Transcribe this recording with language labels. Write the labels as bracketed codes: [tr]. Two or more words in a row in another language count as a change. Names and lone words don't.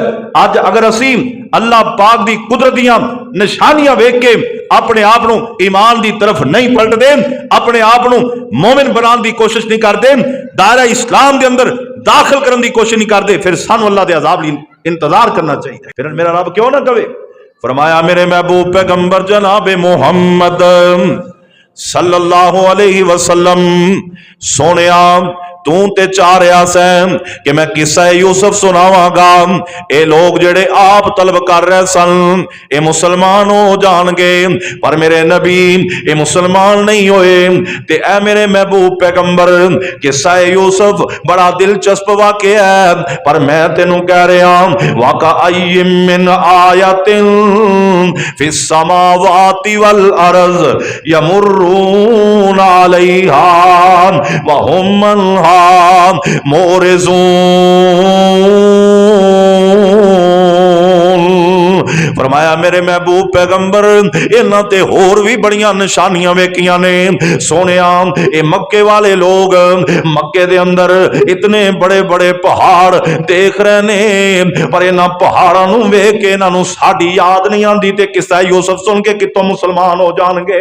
[ur] اج اگر اسی اللہ پاک کی قدرت [pa] دیاں نشانیاں ویکھ کے [ur] اپنے آپ کو ایمان کی طرف نہیں پلٹتے، اپنے آپ کو مومن بنانے کی کوشش نہیں کرتے، دائرہ اسلام کے اندر داخل کرنے کی کوشش نہیں کرتے، پھر سانوں اللہ کے عذاب انتظار کرنا چاہیے. [pa] فیر میرا رب کیوں نہ کہے، فرمایا میرے محبوب پیغمبر جناب محمد [ar] صلى الله عليه وسلم [pa] سوہنیا تو تے چاہ رہا سیں کہ میں قصہ یوسف سناواں گا. ایہ لوک جیہڑے آپ طلب کر رہے سن ایہ مسلمان ہو جان گے، پر میرے نبی ایہ مسلمان نہیں ہوئے. تے اے میرے محبوب پیغمبر قصہ یوسف بڑا دلچسپ واقعہ ہے، پر میں تینوں کہہ رہا [ar] وكأين من آية في السماوات والأرض يمرون عليها وهم عنها معرضون. [pa] فرمایا میرے محبوب پیغمبر انہاں تے ہور وی بڑیاں نشانیاں ویکھیاں نے. سوہنیا ایہ مکے والے لوک مکے دے اندر اتنے وڈے وڈے پہاڑ دیکھ رہے نے، پر انہاں پہاڑاں نوں ویکھ کے انہاں نوں ساڈی یاد نہیں آندی تے قصہ یوسف سن کے کتھوں مسلمان ہو جان گے.